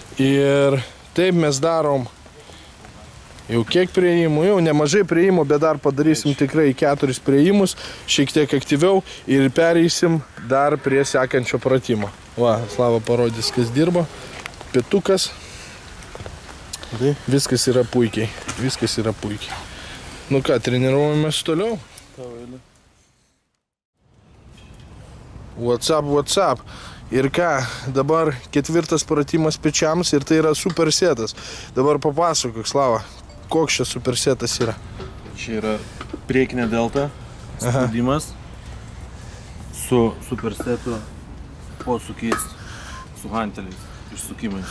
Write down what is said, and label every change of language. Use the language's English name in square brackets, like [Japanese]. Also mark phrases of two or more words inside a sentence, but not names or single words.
[Lithuanian] Ir taip mes darom jau kiek priėjimų, jau nemažai priėjimų, bet dar padarysim tikrai 4 priėjimus, šiek tiek aktyviau ir pereisim dar prie sekančio pratimo. Va, Slava parodys, kas dirbo. Pietukas. Viskas yra puikiai. Viskas yra puikiai. Nu ką, treniruojamės toliau? [English] What's up, what's up? [Lithuanian] Ir ką, dabar 4 pratimas pečiams ir tai yra supersetas. Dabar papasakok, Slava, koks čia supersetas yra? Čia yra priekinė delta, spaudimas su supersetu posūkiais, su hanteliais, išsukimais.